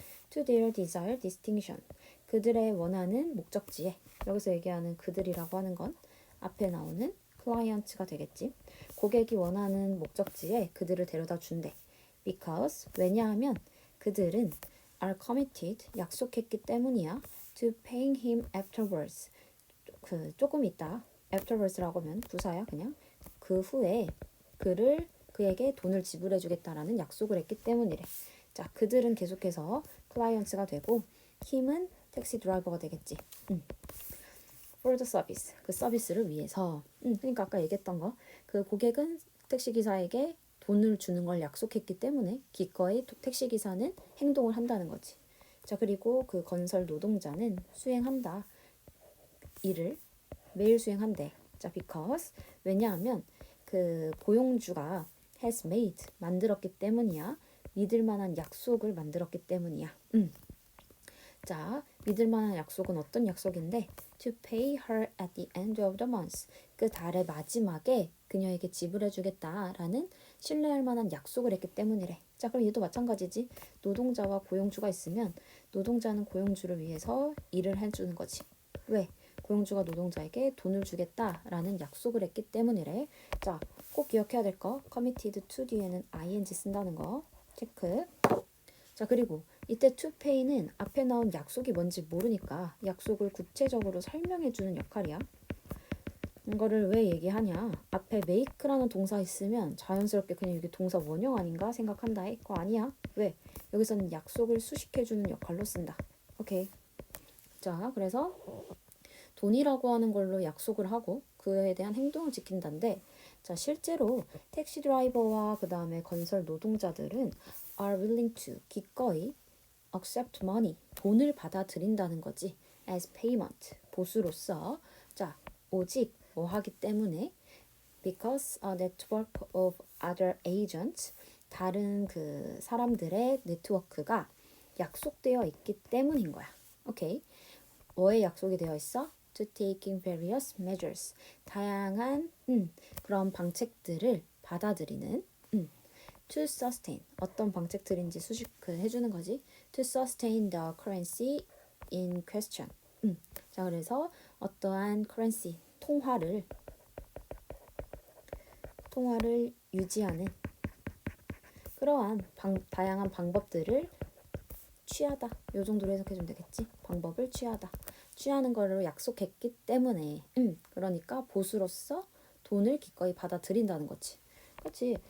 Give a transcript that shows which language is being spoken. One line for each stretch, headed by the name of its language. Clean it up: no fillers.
English: To their desired destination.
Korean: 그들의 원하는 목적지에. 여기서 얘기하는 그들이라고 하는 건 앞에 나오는 client가 되겠지. 고객이 원하는 목적지에 그들을 데려다 준대.
English: Because
Korean: 왜냐하면 그들은
English: are committed
Korean: 약속했기 때문이야.
English: To paying him afterwards.
Korean: 조금 있다. afterwards라고 하면 부사야 그냥. 그 후에 그에게 돈을 지불해 주겠다라는 약속을 했기 때문이래. 자, 그들은 계속해서 클라이언트가 되고 힘은 택시 드라이버가 되겠지.
English: For the service.
Korean: 그 서비스를 위해서. 그러니까 아까 얘기했던 거. 그 고객은 택시 기사에게 돈을 주는 걸 약속했기 때문에 기꺼이 택시 기사는 행동을 한다는 거지. 자, 그리고 그 건설 노동자는 수행한다. 일을 매일 수행한대. 자,
English: because
Korean: 왜냐하면 그 고용주가
English: has made
Korean: 만들었기 때문이야. 믿을 만한 약속을 만들었기 때문이야. 자, 믿을 만한 약속은 어떤 약속인데?
English: To pay her at the end of the month.
Korean: 그 달의 마지막에 그녀에게 지불해 주겠다라는 신뢰할 만한 약속을 했기 때문이래. 자, 그럼 얘도 마찬가지지. 노동자와 고용주가 있으면 노동자는 고용주를 위해서 일을 해주는 거지. 왜? 고용주가 노동자에게 돈을 주겠다라는 약속을 했기 때문이래. 자, 꼭 기억해야 될 거. committed to 뒤에는 ing 쓴다는 거 체크. 자, 그리고 이때 to pay는 앞에 나온 약속이 뭔지 모르니까 약속을 구체적으로 설명해주는 역할이야. 이거를 왜 얘기하냐? 앞에 make라는 동사 있으면 자연스럽게 그냥 이게 동사 원형 아닌가 생각한다. 그거 아니야. 왜? 여기서는 약속을 수식해주는 역할로 쓴다. 오케이. 자, 그래서 돈이라고 하는 걸로 약속을 하고 그에 대한 행동을 지킨다는데, 자, 실제로 택시 드라이버와 그 다음에 건설 노동자들은
English: are willing to
Korean: 기꺼이
English: accept money
Korean: 돈을 받아들인다는 거지.
English: as payment
Korean: 보수로서. 자, 오직 뭐 하기 때문에
English: because a network of other agents
Korean: 다른 그 사람들의 네트워크가 약속되어 있기 때문인 거야. 오케이. 뭐에 약속이 되어 있어?
English: To taking various measures
Korean: 다양한 그런 방책들을 받아들이는
English: to sustain
Korean: 어떤 방책들인지 해주는 거지.
English: To sustain the currency in question.
Korean: 자, 그래서 어떠한 currency 통화를 유지하는 그러한 다양한 방법들을 취하다. 요 정도로 해석해주면 되겠지. 방법을 취하는 거를 약속했기 때문에 그러니까 보수로서 돈을 기꺼이 받아들인다는 거지. 그렇지.